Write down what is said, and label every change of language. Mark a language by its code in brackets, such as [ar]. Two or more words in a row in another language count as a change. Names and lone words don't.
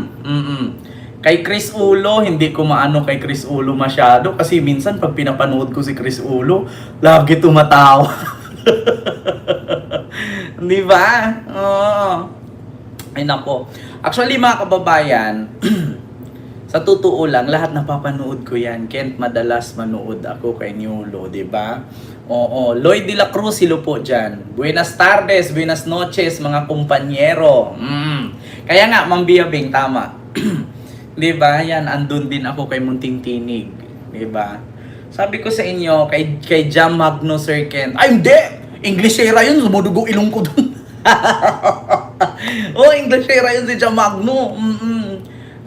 [tl] Kay Chris Ulo, hindi ko maano kay Chris Ulo masyado kasi minsan pag pinapanood ko si Chris Ulo, lagi tumatawa. Di ba? Ay nako. Actually mga kababayan, sa totoo lang, lahat napapanood ko yan. Kent madalas manood ako kay Niolo, di ba? Lloyd de la Cruz, silo po dyan. [es] Buenas tardes, buenas noches, [tl] mga kumpanyero. Kaya nga, Ma'am Biabing, tama. Di ba? Yan, andun din ako kay Munting Tinig. Di ba? Sabi ko sa inyo, kay Jam Magno Sir Kent, ay hindi! Englishera yun, sumudugo ilong ko dun. Englishera yun si Jam Magno.